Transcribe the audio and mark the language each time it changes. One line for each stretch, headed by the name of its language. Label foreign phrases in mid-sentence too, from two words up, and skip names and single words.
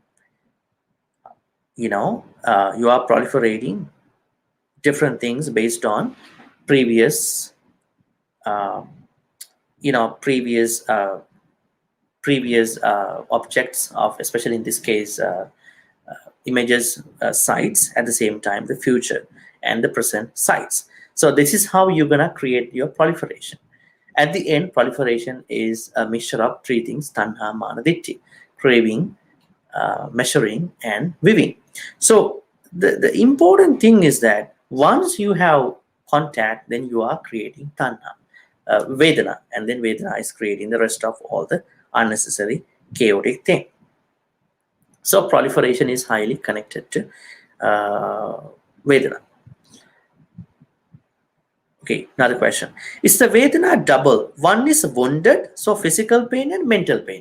English: You are proliferating different things based on previous, uh, previous objects of, especially in this case, images, sites, at the same time the future and the present sites. So this is how you're gonna create your proliferation. At the end, proliferation is a mixture of three things:
Pali: tanha, mana, ditthi:
English: craving, measuring, and viewing. So the important thing is that once you have contact, then you are creating
Pali: tanha, vedana,
English: and then vedana is creating the rest of all the unnecessary chaotic thing. So proliferation is highly connected to Vedana. Okay, another question. Is the Vedana double? One is wounded, so physical pain and mental pain.